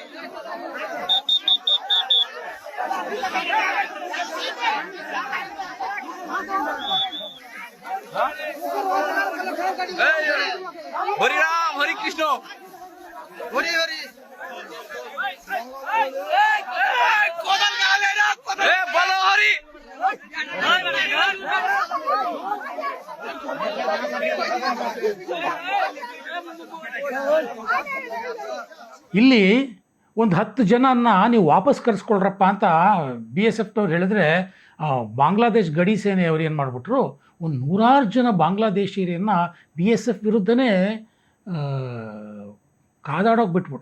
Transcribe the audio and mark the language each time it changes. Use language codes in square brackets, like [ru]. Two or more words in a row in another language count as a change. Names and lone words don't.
[bn] হরি রাম হরি কৃষ্ণ হরি হরি বলো হরি। [kn] ಇಲ್ಲಿ ಒಂದು 10 ಜನನ್ನ ನೀವು ವಾಪಸ್ ಕರೆಸ್ಕೊಳ್ರಪ್ಪ ಅಂತ BSFನವ್ರು ಹೇಳಿದ್ರೆ, ಬಾಂಗ್ಲಾದೇಶ್ ಗಡಿ ಸೇನೆಯವರು ಏನು ಮಾಡಿಬಿಟ್ರು, ಒಂದು 100 ಜನ ಬಾಂಗ್ಲಾದೇಶಿಯರನ್ನು BSF ವಿರುದ್ಧನೇ ಕಾದಾಡೋಕೆ ಬಿಟ್ಬಿಟ್ರು.